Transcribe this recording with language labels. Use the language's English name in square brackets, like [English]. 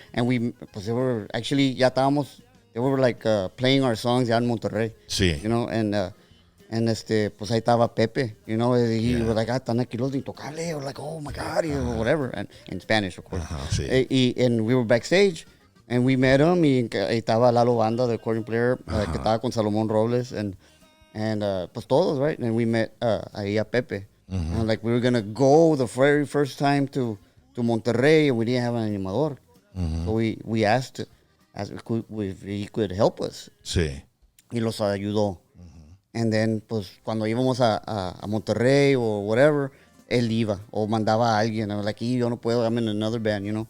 [English] And they were actually, [Spanish] ya estábamos, [English] they were like playing our songs [Spanish] ya en Monterrey. Sí. [English] You know, and [Spanish] pues ahí estaba Pepe. [English] You know, he was like, [Spanish] están aquí los de Intocable. [English] Or like, oh my God, or whatever. And in Spanish, of course. [Spanish] Sí. [English] And we were backstage. And we met him. [Spanish] Y estaba Lalo Banda, [English] the accordion player, [Spanish] que estaba con Salomón Robles. [English] And [Spanish] pues todos, [English] right? And we met [Spanish] ahí a Pepe. [English] And like we were going to go the very first time to Monterrey, and we didn't have an animador. So we asked if he could help us. [Spanish] Sí. Y los ayudó. [English] And then, [Spanish] pues, cuando íbamos a Monterrey [English] or whatever, [Spanish] él iba o mandaba a alguien. [English] I was like, [Spanish] yo no puedo, [English] I'm in another band, you know.